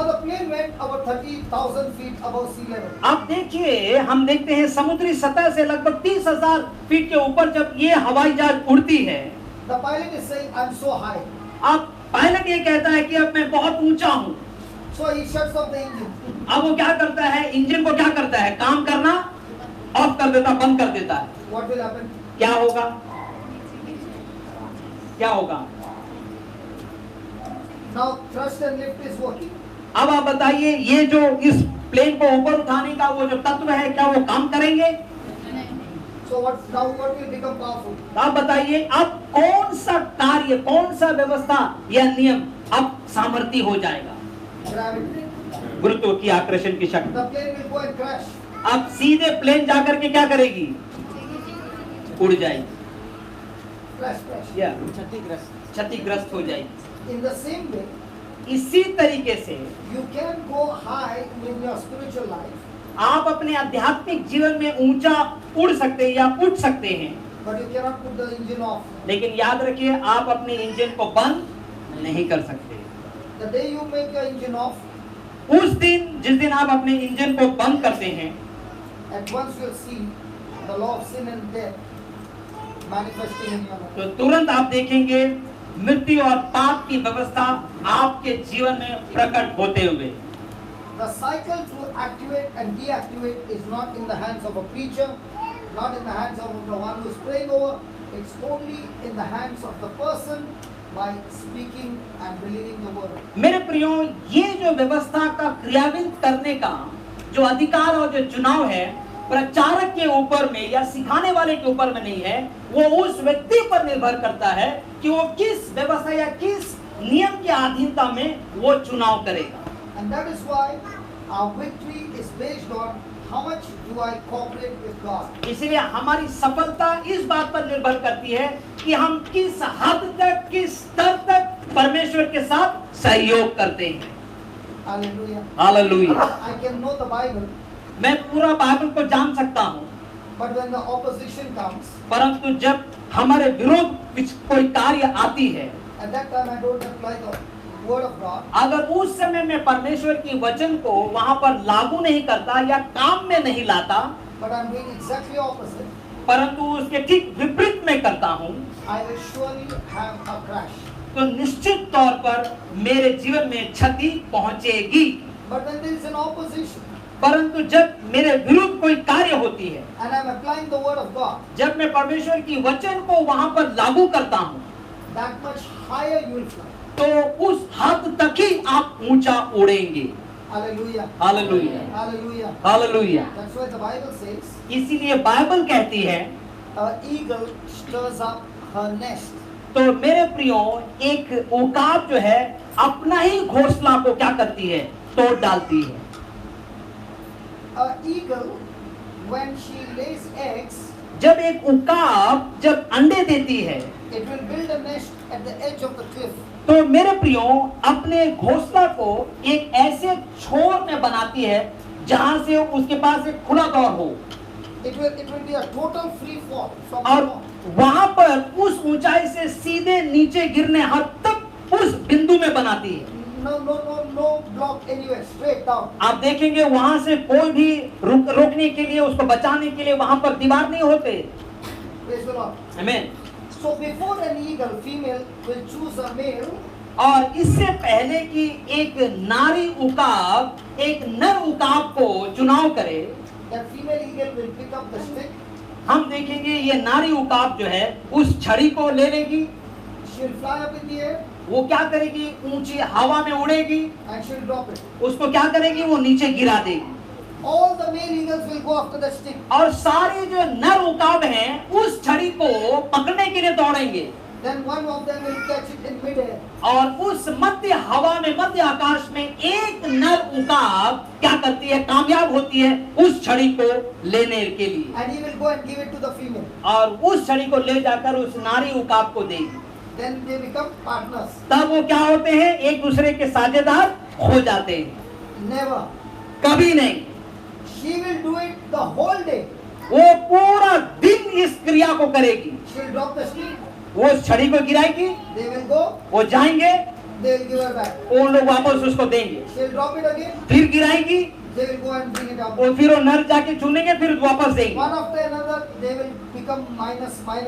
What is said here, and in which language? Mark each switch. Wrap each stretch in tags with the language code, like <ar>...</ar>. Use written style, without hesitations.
<en>Now the plane went about 30,000 feet above sea level.</en> <hi>अब देखिए, हम देखते हैं समुद्री सतह से लगभग 30,000 फीट के ऊपर जब ये हवाई जहाज उड़ती है,</hi> <en>The pilot is saying, "I'm so high."</en> <hi>अब पायलट ये कहता है कि अब मैं बहुत ऊंचा हूँ।</hi> <en>So he shuts off the engine.</en> <hi>अब वो क्या करता है, इंजन को क्या करता है, काम करना ऑफ कर देता, बंद कर देता है।</hi> <en>What will happen?</en> <hi>क्या होगा, क्या होगा?</hi> <en>Now thrust and lift is working.</en> <hi>अब आप बताइए, ये जो इस प्लेन को ऊपर उठाने का वो जो तत्व है, क्या वो काम करेंगे?</hi> <en>So what will become powerful?</en> <hi>आप बताइए, अब कौन सा कार्य, कौन सा व्यवस्था या नियम अब सामर्थ्य हो जाएगा?</hi> <en>Gravity.</en> <hi>गुरुत्व की आकर्षण की शक्ति।</hi> <en>The plane will go and crash.</en> <hi>अब सीधे प्लेन जाकर के क्या करेगी? उड़ जाएगी,</hi> <en>Crash.</en> <hi>या क्षतिग्रस्त। क्षतिग्रस्त हो जाएगी।</hi> <en>In the same way,</en> <hi>इसी तरीके से</hi> <en>you can go high in your spiritual life,</en> <hi>आप अपने आध्यात्मिक जीवन में ऊंचा उड़ सकते हैं या उठ सकते हैं,</hi> <en>but you cannot put the engine off.</en> <hi>लेकिन याद रखिए, आप अपने इंजन को बंद नहीं कर सकते।</hi> <en>The day you make your engine off,</en> <hi>उस दिन, जिस दिन आप अपने इंजन को बंद करते हैं,</hi> <en>at once you'll see the law of sin and death manifesting in your life.</en> <hi>तो तुरंत आप देखेंगे मृत्यु और पाप की व्यवस्था आपके जीवन में प्रकट होते हुए।</hi> <en>The cycle to activate and deactivate is not in the hands of a preacher, not in the hands of the one who is praying over. It's only in the hands of the person by speaking and believing the word.</en> <hi>मेरे प्रियो, ये जो व्यवस्था का क्रियान्वित करने का जो अधिकार और जो चुनाव है, प्रचारक के ऊपर में या सिखाने वाले के ऊपर में नहीं है, वो उस व्यक्ति पर निर्भर करता है कि वो किस व्यवस्था या किस नियम की अधीनता में वो चुनाव करेगा।</hi> <en>And that is why our victory is based on how much do I cooperate with God.</en> <hi>इसलिए हमारी सफलता इस बात पर निर्भर करती है कि हम किस हद तक, किस स्तर तक परमेश्वर के साथ सहयोग करते हैं।</hi> <en>Hallelujah.</en> <hi>Hallelujah.</hi> <en>I can know the Bible,</en> <hi>मैं पूरा बाइबल को जान सकता हूँ,</hi> <en>but when the opposition comes,</en> <hi>परंतु जब हमारे विरोध कोई कार्य आती है,</hi> <en>at that time I don't apply the word of God.</en> <hi>अगर उस समय में परमेश्वर की वचन को वहां पर लागू नहीं करता या काम में नहीं लाता,</hi> <en>But I'm doing exactly opposite.</en> <hi>परंतु उसके ठीक विपरीत में करता हूँ,</hi> <en>I will surely have a crash.</en> <hi>तो निश्चित तौर पर मेरे जीवन में क्षति पहुंचेगी।</hi> <en>But when there is an opposition</en> <hi>परंतु जब मेरे विरुद्ध कोई कार्य होती है,</hi> <en>and I'm applying the word of God,</en> <hi>जब मैं परमेश्वर की वचन को वहां पर लागू करता हूँ,</hi> <en>that much higher you will fly.</en> <hi>तो उस हद तक ही आप ऊंचा उड़ेंगे।</hi> <en>Hallelujah.</en> <hi>Hallelujah,</hi> <en>Hallelujah.</en> <hi>Hallelujah.</hi> <en>That's why the Bible says,</en> <hi>इसीलिए बाइबल कहती है,</hi> <en>an eagle stirs up her nest.</en> <hi>तो मेरे प्रियो एक उकाब जो है अपना ही घोंसला को क्या करती है, तोड़ डालती है।</hi> <en>An eagle, when she lays eggs,</en> <hi>जब एक उकाब जब अंडे देती है,</hi> <en>it will build a nest at the edge of the cliff.</en> <hi>तो मेरे प्रियो अपने घोंसला को एक ऐसे छोर में बनाती है जहां से उसके पास एक खुला दौर हो,</hi> <en>It will be a total free fall from the</en> <hi>और</hi> <en>top.</en> <hi>वहां पर उस ऊंचाई से सीधे नीचे गिरने हद तक उस बिंदु में बनाती है।</hi> <en>No block anywhere, straight down.</en> <hi>आप देखेंगे वहां से कोई भी रोकने के लिए, उसको बचाने के लिए वहां पर दीवार नहीं होते।</hi> <en>Praise the Lord.</en> <hi>आमीन।</hi> <en>So before an eagle, female will choose a male.</en> <hi>और इससे पहले कि एक नारी उकाब एक नर उकाब को चुनाव करे,</hi> <en>That female eagle will pick up the stick.</en> <hi>हम देखेंगे ये नारी उकाब जो है उस छड़ी को ले लेगी,</hi> <en>She will fly up in the air</en> <hi>वो क्या करेगी, ऊंची हवा में उड़ेगी,</hi> <en>and she will drop it.</en> <hi>उसको क्या करेगी, वो नीचे गिरा देगी।</hi> <en>All the male eagles will go after the stick.</en> <hi>और सारे जो नर उकाब हैं उस छड़ी को पकड़ने के लिए दौड़ेंगे,</hi> <en>Then one of them will catch it in midair.</en> <hi>और उस मध्य हवा में, मध्य आकाश में एक नर उकाब क्या करती है, कामयाब होती है उस छड़ी को लेने के लिए,</hi> <en>And he will go and give it to the female.</en> <hi>और उस छड़ी को ले जाकर उस नारी उकाब को देगी।</hi> <en>Then they become partners.</en> <hi>तब वो क्या होते हैं, एक दूसरे के साझेदार हो जाते हैं।</hi> <en>Never.</en> <hi>कभी नहीं,</hi> <en>She will do it the whole day.</en> <hi>वो पूरा दिन इस क्रिया को करेगी।</hi> <en>She will drop the stick.</en> <hi>वो उस छड़ी को गिराएगी,</hi> <en>They will go.</en> <hi>वो जाएंगे,</hi> <en>They will give her back.</en> <hi>वो लोग वापस उसको देंगे,</hi> <en>She will drop it again.</en> <hi>फिर गिराएगी,</hi> <en>They will go and bring it up.</en> <hi>और फिर वो नर जाके चुनेंगे, फिर वापस देंगे।</hi> <en>One after another, they will become minus.</en>